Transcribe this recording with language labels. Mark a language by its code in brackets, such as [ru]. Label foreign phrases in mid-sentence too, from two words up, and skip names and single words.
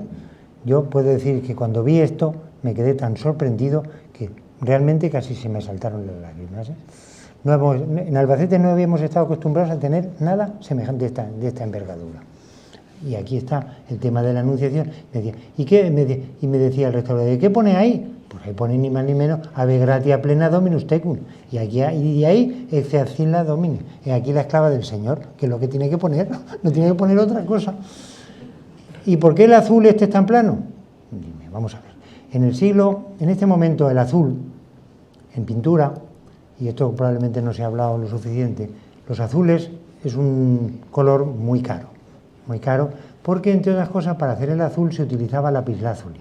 [es] Yo puedo decir que cuando vi esto me quedé tan sorprendido que realmente casi se me saltaron las lágrimas. En Albacete no habíamos estado acostumbrados a tener nada semejante de esta envergadura. Y aquí está el tema de la Anunciación. Me decía el restaurador, ¿qué pone ahí? Pues ahí pone ni más ni menos [la] Ave gratia plena Dominus tecum. [es] Y ahí [la] ecce ancilla Domini. [es] Y aquí la esclava del Señor, que es lo que tiene que poner, no tiene que poner otra cosa. ¿Y por qué el azul este es tan plano? Dime, vamos a ver. En este momento el azul, en pintura, y esto probablemente no se ha hablado lo suficiente, los azules es un color muy caro, porque entre otras cosas para hacer el azul se utilizaba lapislázuli.